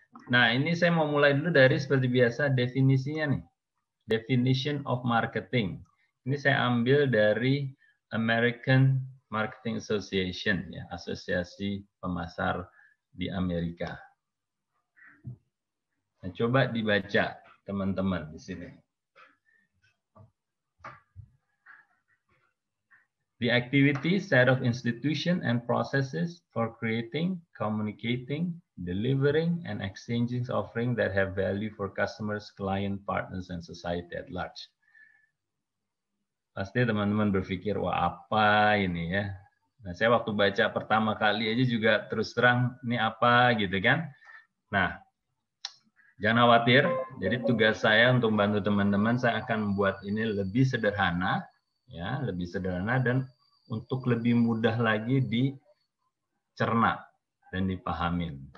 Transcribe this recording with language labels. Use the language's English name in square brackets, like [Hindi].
[Indonesian] Nah, ini saya mau mulai dulu dari seperti biasa definisinya nih. [English] Definition of marketing. [Indonesian] Ini saya ambil dari American Marketing Association, ya, asosiasi pemasar di Amerika. Nah, coba dibaca teman-teman di sini. [English] The activity set of institution and processes for creating, communicating, delivering, and exchanging offering that have value for customers, client, partners, and society at large. [Indonesian] Pasti teman-teman berpikir, wah apa ini ya? Nah, saya waktu baca pertama kali aja juga terus terang, ini apa gitu kan? Nah, jangan khawatir. Jadi tugas saya untuk membantu teman-teman, saya akan membuat ini lebih sederhana, ya, lebih sederhana dan untuk lebih mudah lagi dicerna dan dipahamin.